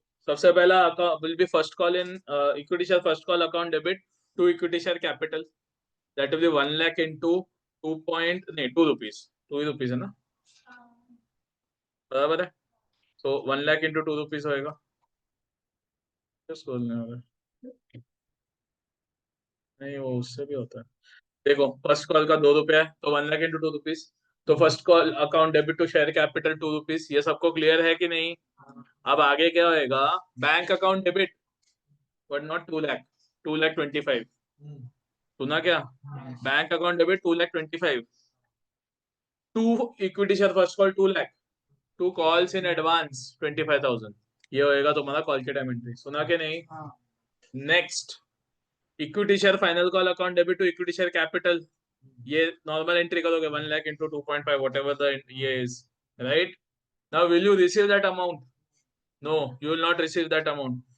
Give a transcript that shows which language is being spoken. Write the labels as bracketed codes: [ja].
[hi] सबसे पहला [en] will be first call in equity share first call account debit to equity share capital, that will be 1 lakh into 2 rupees, 2 rupees [hi] है ना, बराबर है? [en] So 1 lakh into 2 rupees [hi] होएगा। just बोलने वाला नहीं, वो उससे भी होता है। देखो फर्स्ट कॉल का 2 रुपया है, तो 1 लाख इंटू 2 रुपीज। तो first call account debit to share capital 2 rupees. ये सबको क्लियर है कि नहीं? अब आगे क्या होएगा? Bank account debit but not 2 lakh, 2,25,000। सुना क्या? Bank account debit 2,25,000 to equity share first call 2 lakh, to calls in advance 25,000। ये होएगा तुम्हारा कॉल के टाइम एंट्री। सुना के नहीं? Next, equity share final call account debit to equity share capital, ये नॉर्मल एंट्री करोगे 1 लाख इंटू 2.5 [en] whatever the ये is, right? Now will you receive that amount? No, you will not receive that amount.